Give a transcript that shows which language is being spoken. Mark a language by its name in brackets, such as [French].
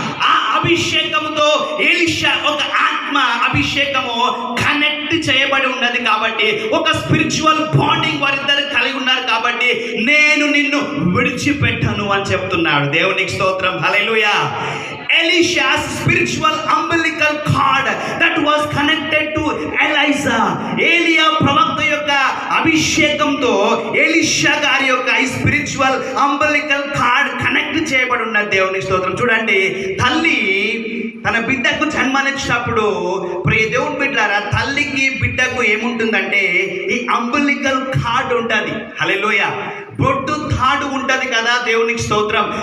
[Telugu] ఆ అభిషేకముతో ఎలీషా ఒక ఆత్మ అభిషేకము కనెక్ట్ చేయబడి ఉన్నది కాబట్టి, ఒక స్పిరిచువల్ బాండింగ్ వారిద్దరు కలిగి ఉన్నారు కాబట్టి నేను నిన్ను విడిచిపెట్టను అని చెప్తున్నాడు. దేవునికి స్తోత్రం. హల్లెలూయా. [English] Elisha's spiritual umbilical cord that was connected to Elijah. [Telugu] ఏలియా ప్రవక్త యొక్క అభిషేకంతో ఎలీషా గారి యొక్క ఈ స్పిరిచువల్ అంబలికల్ కార్డ్ కనెక్ట్ చేయబడి ఉన్న దేవుని స్తోత్రం. చూడండి, తల్లి తన బిడ్డకు జన్మనిచ్చినప్పుడు ప్రియ దేవుని బిడ్డలారా, తల్లికి బిడ్డకు ఏముంటుందంటే ఈ అంబలికల్ కార్డ్ ఉంటుంది. హల్లెలూయా. బొడ్డు తాడు ఉంటుంది కదా, దేవునికి స్తోత్రం.